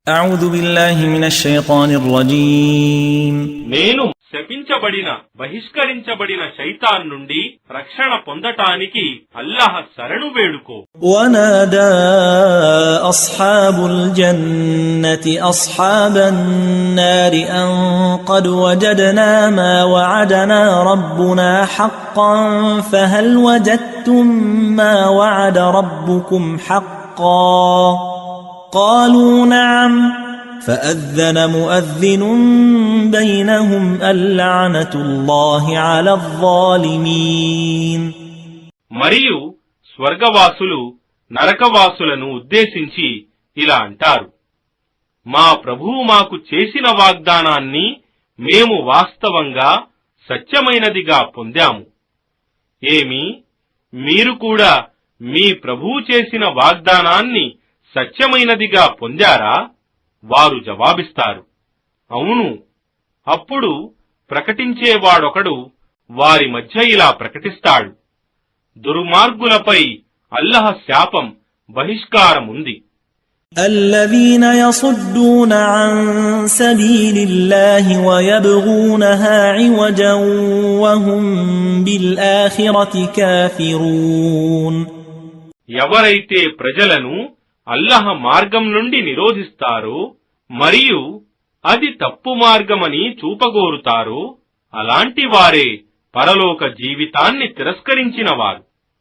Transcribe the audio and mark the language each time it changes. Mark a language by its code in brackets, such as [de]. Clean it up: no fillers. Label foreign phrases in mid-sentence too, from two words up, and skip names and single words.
[ar] أعوذ بالله من الشيطان الرجيم [te] నేను శపించబడిన బహిష్కరించబడిన శైతాన్ నుండి రక్షణ పొందటానికి అల్లాహ్ శరణు వేడుకో. [ar] ونادى أصحاب الجنة أصحاب النار أن قد وجدنا ما وعدنا ربنا حقا فهل وجدتم ما وعد ربكم حقا قالوا نعم فأذن مؤذن بينهم اللعنة الله على الظالمين. [te] మరియు స్వర్గవాసులు నరకవాసులను ఉద్దేశించి ఇలా అంటారు, మా ప్రభువు మాకు చేసిన వాగ్దానాన్ని మేము వాస్తవంగా సత్యమైనదిగా పొందాము. ఏమి, మీరు కూడా మీ ప్రభువు చేసిన వాగ్దానాన్ని సత్యమైనదిగా పొందారా? వారు జవాబిస్తారు, అవును. అప్పుడు ప్రకటించేవాడొకడు వారి మధ్య ఇలా ప్రకటిస్తాడు, దుర్మార్గులపై అల్లాహ్ శాపం బహిష్కారముంది. [ar] الذين يصدون عن سبيل الله ويبغونها عوجا وهم بالآخرة كافرون. [te] ఎవరైతే ప్రజలను అల్లాహ్ మార్గం నుండి నిరోధిస్తారో మరియు అది తప్పు మార్గమని చూపగోరుతారో అలాంటి వారే పరలోక జీవితాన్ని తిరస్కరించినవారు.